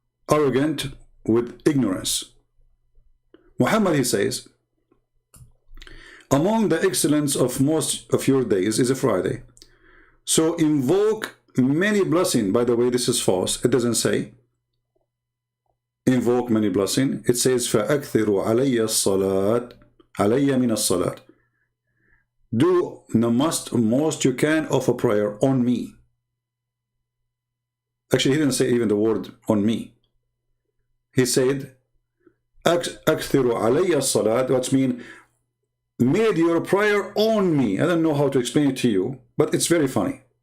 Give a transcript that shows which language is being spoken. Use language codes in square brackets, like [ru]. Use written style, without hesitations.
[en] Arrogant with ignorance. Muhammad, he says, among the excellence of most of your days is a Friday. So invoke many blessings. By the way, this is false. It doesn't say invoke many blessings. It says [ar] فَأَكْثِرُوا عَلَيَّ الصَّلَاةِ عَلَيَّ مِنَ الصَّلَاةِ. [en] Do the most you can of a prayer on me. Actually, he didn't say even the word on me. He said [ar] أَكْثِرُوا عَلَيَّ الصَّلَاةِ, [en] which means made your prayer on me. I don't know how to explain it to you, but it's very funny.